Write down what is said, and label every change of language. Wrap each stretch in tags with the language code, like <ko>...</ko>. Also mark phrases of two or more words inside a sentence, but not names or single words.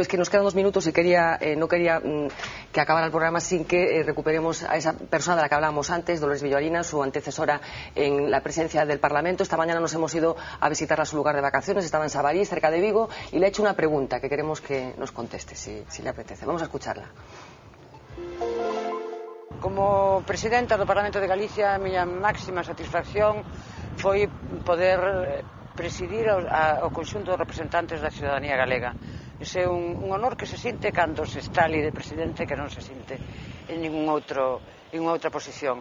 <es>Es que nos quedan 2 minutos y no quería que acabara el programa sin que recuperemos a esa persona de la que hablábamos antes, Dolores Villarina, su antecesora en la presidencia del Parlamento. Esta mañana nos hemos ido a visitarla a su lugar de vacaciones, estaba en Sabarís, cerca de Vigo, y le he hecho una pregunta que queremos que nos conteste, si le apetece. Vamos a escucharla.</es> <gl>Como presidenta do Parlamento de Galicia, a miña máxima satisfacción foi poder presidir ao conxunto dos representantes da ciudadanía galega. Ese é un honor que se sinte cando se está ali de presidente, que non se sinte en ninguna outra posición.</gl>